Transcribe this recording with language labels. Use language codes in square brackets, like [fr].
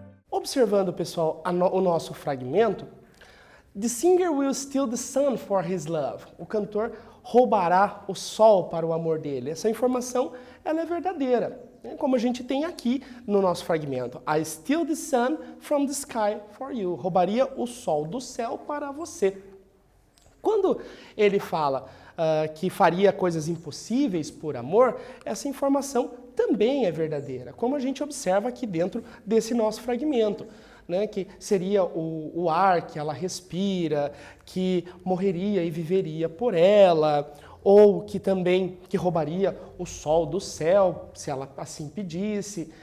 [pt] Observando, pessoal, o nosso fragmento, [en] the singer will steal the sun for his love. [pt] O cantor roubará o sol para o amor dele. Essa informação, ela é verdadeira, né? Como a gente tem aqui no nosso fragmento. [en] I steal the sun from the sky for you. [pt] Roubaria o sol do céu para você. Quando ele fala que faria coisas impossíveis por amor, essa informação também é verdadeira, como a gente observa aqui dentro desse nosso fragmento, né, que seria o ar que ela respira, que morreria e viveria por ela, ou que também roubaria o sol do céu, se ela assim pedisse.